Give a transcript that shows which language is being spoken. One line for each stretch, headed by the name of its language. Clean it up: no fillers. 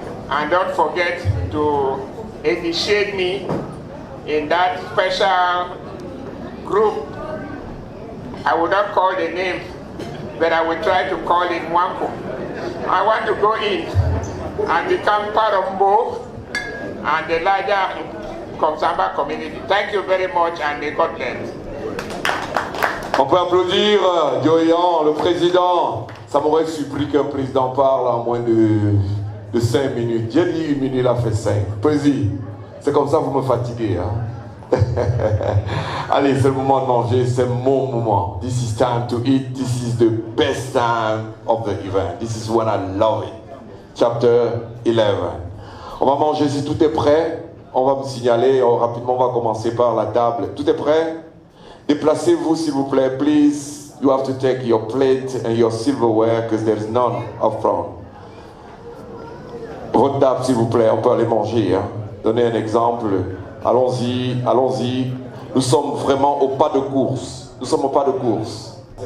English: And don't forget to initiate me in that special group. I will not call the name, but I will try to call it Mwampo. I want to go in and become part of Mbo and the larger Komsamba community. Thank you very much, and may God bless.
French: On peut applaudir Joe Eyon, le président. Ça m'aurait surpris qu'un président parle en moins de 5 minutes. J'ai dit 1 minute, il a fait 5. Président, c'est comme ça que vous me fatiguez. Hein? Allez, c'est le moment de manger, c'est mon moment.
English: This is time to eat. This is the best time of the event. This is when I love it. Chapter 11.
French: On va manger si tout est prêt. On va me signaler. Rapidement, on va commencer par la table. Tout est prêt? Déplacez-vous, s'il vous plaît.
English: Please, you have to take your plate and your silverware because there is none up front.
French: Votre table, s'il vous plaît. On peut aller manger. Hein? Donnez un exemple. Allons-y, allons-y. Nous sommes vraiment au pas de course. Nous sommes au pas de course.